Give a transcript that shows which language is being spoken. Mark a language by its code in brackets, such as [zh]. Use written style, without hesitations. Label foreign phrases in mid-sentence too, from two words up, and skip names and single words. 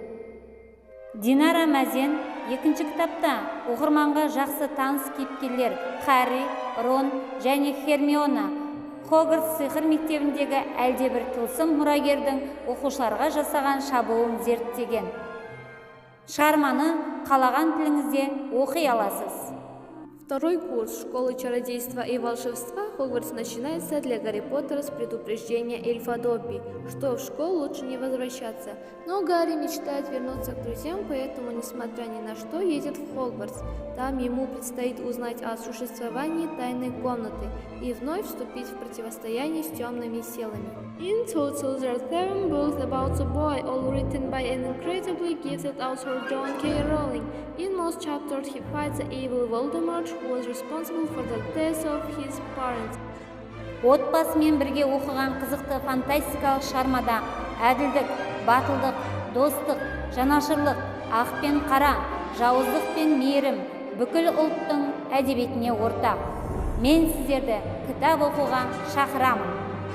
[kk] Динара Мәзен екінші кітапта оқырманға жақсы таныс кейіпкерлер Харри, Рон және Хермиона Хогвартс сиқыр мектебіндегі әлдебір тылсым мұрагердің оқушыларға жасаған шабуылын зерттеген. Шығарманы қалаған тіліңізде оқи аласыз. [ru] Второй курс школы чародейства и волшебства Хогвартс начинается для Гарри Поттера с предупреждения эльфа Добби, что в школу лучше не возвращаться. Но Гарри мечтает вернуться к друзьям, поэтому, несмотря ни на что, едет в Хогвартс. Там ему предстоит узнать о существовании тайной комнаты и вновь вступить в противостояние с темными силами. [en] In total, there are 7 books about the boy, all written by an incredibly gifted author John K. Rowling. In most chapters, he fights the evil Voldemort, who was responsible for the death of his parents. [kk] Отбасымен бірге оқыған қызықты фантастикалық шығармада әділдік, батылдық, достық, жанашырлық, ақ пен қара, жауыздық пен мейірім бүкіл ұлттың әдебиетіне ортақ. Мен сіздерді кітап оқуға шақырамын.